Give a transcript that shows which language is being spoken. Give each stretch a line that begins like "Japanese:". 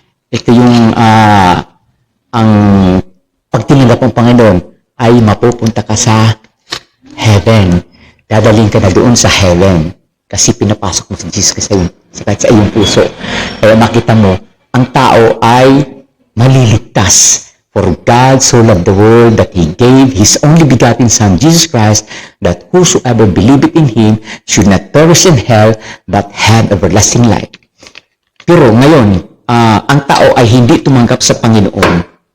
Filipino: Ito yung ang pag tinanggap ang Panginoon ay mapupunta ka sa heaven. Dadaling ka na doon sa heaven. Kasi pinapasok mo si Jesus sa iyong puso. Kaya makita mo, ang tao ay maliligtas.
English: For God so loved the world that He gave His only begotten Son, Jesus Christ, that whosoever believeth in Him should not perish in hell, but have everlasting life.
Filipino: Pero ngayon, ang tao ay hindi tumanggap sa Panginoon.